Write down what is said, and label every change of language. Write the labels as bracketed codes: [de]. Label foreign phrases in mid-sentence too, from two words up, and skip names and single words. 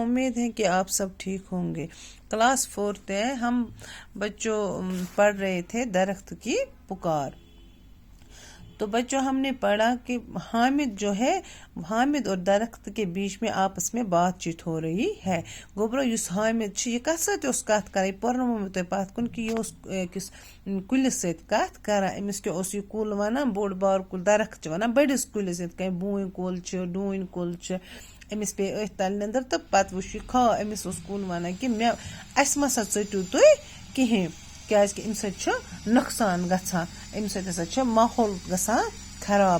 [hi] उम्मीद है कि आप सब ठीक होंगे। क्लास 4th है। हम बच्चों पढ़ रहे थे दरख्त की पुकार। तो बच्चों हमने पढ़ा कि हामिद जो है, हामिद और दरख्त के बीच में आपस में बातचीत हो रही है। [ks] गोबरो युस हामिद यह कत सत कत कर पर्नमो तुम पत कुन कि यह अकिस कुलिस सत कत करान। अमिस क्या यह कुल वन बोड़ बार कुल दरख्त वन बड़िस कुलिस कह बून कुल डून कुल अमिस पे अथ तल नंदर तो पत वुच खा अमिस कुल वन कि मे अस मसा चटू तुम कहें क्या अम नुकसान गसान अम सत माहौल गसान खराब।